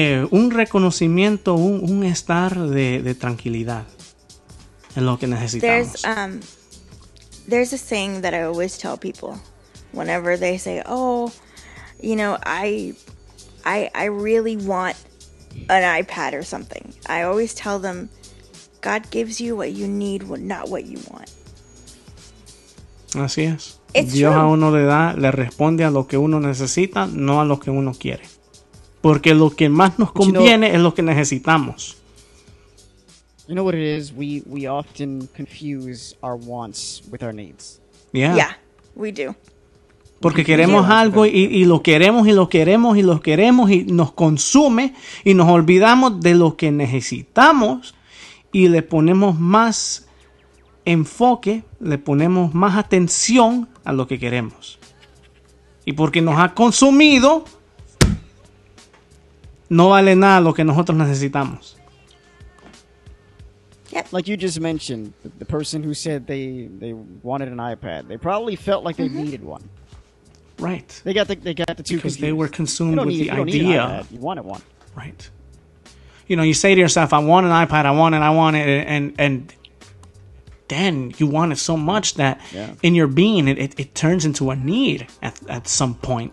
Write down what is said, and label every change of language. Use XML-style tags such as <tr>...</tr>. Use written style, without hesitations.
<es>Un reconocimiento. Un estar de tranquilidad. Es lo que necesitamos.</es> <en>There's a saying that I always tell people whenever they say, "Oh, I really want an iPad or something." I always tell them, God gives you what you need, not what you want.</en> <es>Así es.</es> <en>It's</en> <es>Dios</es> <en>true.</en> <es>a uno le responde a lo que uno necesita, no a lo que uno quiere. Porque lo que más nos conviene es lo que necesitamos.</es> <en>You know what it is? We often confuse our wants with our needs. Yeah, we do.</en> <es>Porque queremos algo y lo queremos y lo queremos y lo queremos y nos consume y nos olvidamos de lo que necesitamos y le ponemos más enfoque, le ponemos más atención a lo que queremos. Y porque nos ha consumido, no vale nada lo que nosotros necesitamos.</es> <en>Yep. Like you just mentioned, the person who said they wanted an iPad, they probably felt like they needed one. Right. They got the two because confused. they were consumed with the you don't need idea. an iPad. You wanted one. Right. You say to yourself, I want an iPad, I want it, and then you want it so much that in your being, it turns into a need at some point.</en>